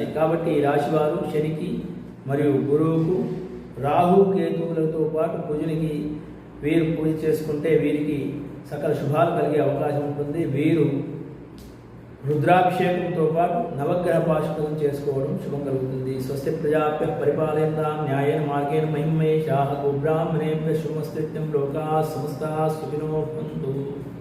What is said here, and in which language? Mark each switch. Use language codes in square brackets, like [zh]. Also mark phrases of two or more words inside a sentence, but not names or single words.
[te] కాబట్టి ఈ రాశివారు శనికి మరియు గురువుకు, రాహు కేతువులతో పాటు కుజునికి వీరు పూజ చేసుకుంటే వీరికి సకల శుభాలు కలిగే అవకాశం ఉంటుంది. వీరు రుద్రాభిషేకంతో పాటు నవగ్రహ పాశుపతం చేసుకోవడం శుభం కలుగుతుంది. [sa] స్వస్తి ప్రజాభ్య పరిపాలయంతాం న్యాయేన మార్గేణ మహిమహేషాః గోబ్రాహ్మణేభ్యః శుభమస్తు నిత్యం లోకాః సమస్తాః సుఖినో భవంతు.